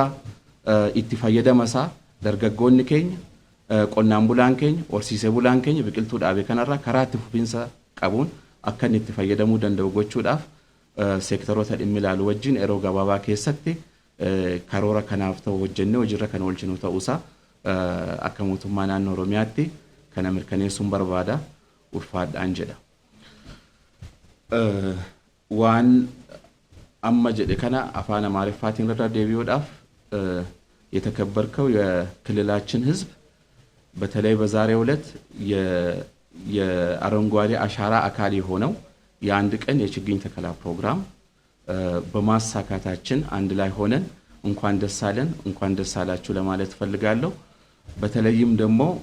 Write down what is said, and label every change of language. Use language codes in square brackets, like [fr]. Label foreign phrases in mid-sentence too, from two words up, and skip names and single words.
[om] itti fayyadama isaa dargaggoonni keenya qonnaan bulaan keenya horsiisee bulaan keenya biqiltuu dhaabee kanarraa karaa itti fufiinsa qabuun akka inni itti fayyadamuu danda'u gochuudhaaf seektaroota dhimmi ilaalu wajjin yeroo gabaabaa keessatti karoora kanaaf ta'u hojjennee hojiirra kan oolchinu ta'uusaa akka mootummaa naannoo Oromiyaatti kana mirkaneessuun barbaada ulfaadhaan jedha. Waan amma jedhe kana afaan Amaariffaatiin irra deebi'uudhaaf [am] የተከበርከው የክልላችን ህዝብ በተለይ በዛሬው ዕለት የአረንጓዴ አሻራ አካል የሆነው የአንድ ቀን የችግኝ ተከላ ፕሮግራም በማሳካታችን አንድ ላይ ሆነን እንኳን ደስ አለን እንኳን ደስ አላችሁ ለማለት ፈልጋለሁ። በተለይም ደግሞ